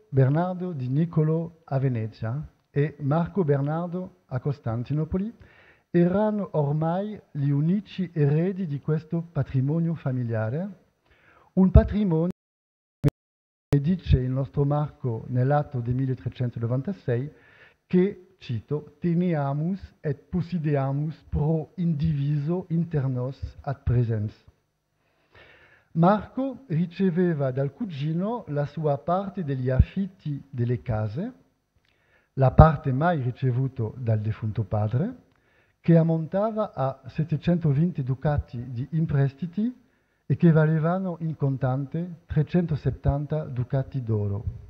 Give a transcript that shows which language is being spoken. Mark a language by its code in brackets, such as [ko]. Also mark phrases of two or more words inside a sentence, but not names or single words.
[it] Bernardo di Niccolò a Venezia e Marco Bernardo a Costantinopoli erano ormai gli unici eredi di questo patrimonio familiare, un patrimonio, come dice il nostro Marco nell'atto del 1396, che, [la] cito, teneamus et possideamus pro indiviso inter nos ad presens. [it] Marco riceveva dal cugino la sua parte degli affitti delle case, la parte mai ricevuta dal defunto padre, che ammontava a 720 ducati di imprestiti e che valevano in contante 370 ducati d'oro.